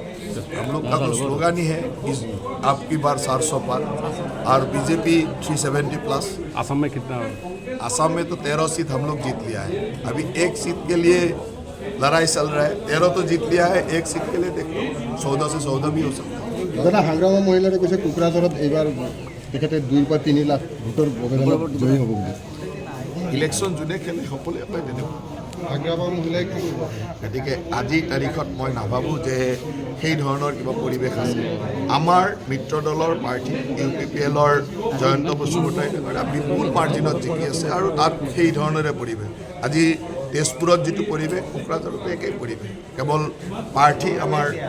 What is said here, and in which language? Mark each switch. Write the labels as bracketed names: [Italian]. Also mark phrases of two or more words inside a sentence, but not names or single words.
[Hindi] हम लोग का तो स्लोगन ही है इस आपकी बार 400 पार और बीजेपी 370+। असम में कितना असम में तो 13 सीट हम लोग जीत लिया है अभी एक सीट के लिए लड़ाई चल रहा है 13 तो जीत लिया है एक सीट के लिए देखो 14 से 14 भी हो सकता है [Assamese] दादा हांग्रामा महिलारे কৈছে কোকৰাঝাৰত এইবাৰ তেখেতে 2 বা 3 লাখ ভোটৰ অভিযানত জয়ী হ'ব বুলি ইলেকশ্যন যোনে খেলে সকলোৱে কয় তেনেকুৱা হাগ্ৰামা মহিলাই কি গতিকে আজিৰ তাৰিখত মই নাভাবোঁ যে সেই ধৰণৰ কিবা পৰিৱেশ আছে আমাৰ মিত্ৰ দলৰ প্ৰাৰ্থী UPPLৰ জয়ন্ত বসুমতাৰী বিপুল মাৰ্জিনত জিকি আছে আৰু তাত সেই ধৰণৰে পৰিৱেশ আজি তেজপুৰত যিটো পৰিৱেশ কোকৰাঝাৰতো একেই পৰিৱেশ কেৱল প্ৰাৰ্থী আমাৰ